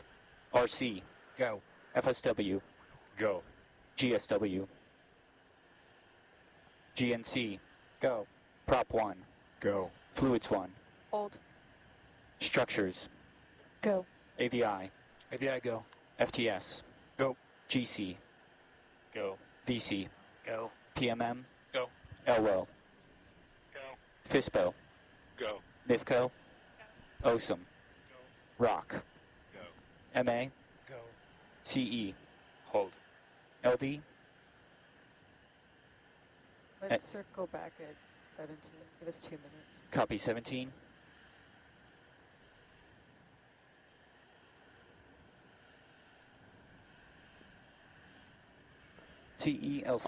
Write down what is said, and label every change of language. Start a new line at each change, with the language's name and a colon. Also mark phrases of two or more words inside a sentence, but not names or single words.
English: RC. Go. FSW. Go. GSW. GNC. Go. Prop 1. Go. Fluids 1. Hold. Structures. Go. AVI. AVI go. FTS. Go. GC. Go. VC. Go. PMM. Go. LWO. Go. FISPO. Go. NIFCO. OSM. ROC. Go. MA. Go. CE. Hold. LD. Let's circle back at 17. Give us 2 minutes. Copy 17. CE, LC